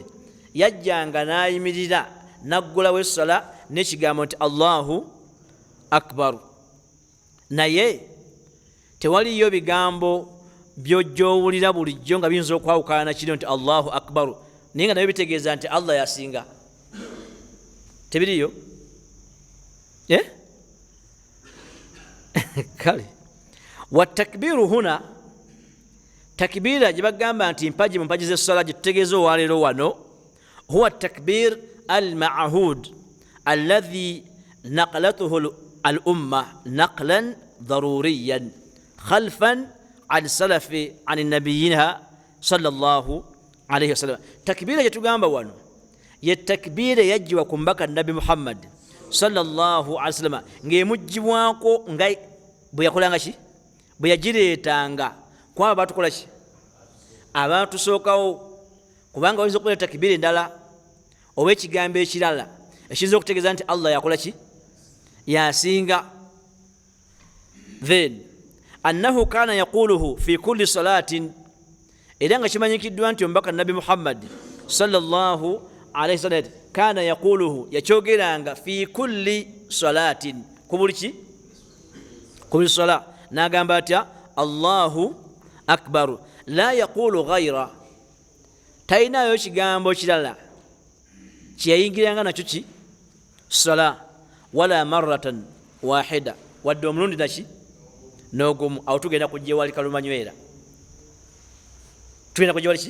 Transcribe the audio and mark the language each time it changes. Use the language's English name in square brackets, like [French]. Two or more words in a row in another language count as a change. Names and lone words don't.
[Ganda] Yajjanga n'ayimirira naggulawo essala n'ekigambo nti [Arabic] الله أكبر, [Ganda] naye tewaliyo bigambo by'ojjoowulira bulijjo nga biyinza okwawukana nakiri nti [Arabic] الله أكبر [Ganda] naye nga nabyo bitegeeza nti allah yasinga. Tebiriyo kale [Arabic] والتكبير هنا, [Ganda] takbiira gye bagamba nti mpaji mu mpaji z'essala gye tutegeeza olwaleero wano, [Arabic] هو التكبير المعهود الذي نقلته الأمة نقلا ضروريا خلفا عن سلف عن نبينا صلى الله عليه وسلم. [Ganda] Takbiira gye tugamba wano ye takbiira yajjiwa ku mbaka nabi Muhammad [Arabic] صلى الله عليه وسلم [Ganda] ng'emuggyibwako nga bwe yakolanga ki? Bwe yagireetanga kwaba batukola ki? Abatusookawo, kubanga oyinza okukola takbiira endala oba ekigambo ekirala ekiyinza okutegeeza nti allah yakola ki? [Arabic] Yasinga. Then أنه كان يقوله في كل صلاة, [Ganda] era nga kimanyikiddwa nti omubaka nabi Muhammad [Arabic] صلى الله عليه وسلم كان يقوله, [Ganda] yakyogeranga [Arabic] في كل صلاة, [Ganda] ku buli ki? Ku buli sala. N'agamba atya [Arabic] الله أكبر لا يقول غيره, [Ganda] talinayo kigambo kirala kyeyayingiranga nakyo ki? Sala, [Arabic] ولا مرة واحدة, [Ganda] wadde omulundi naki? N'ogumu. Awo tugenda kujja ewali kalumanywera, tugenda kujja ewali ki?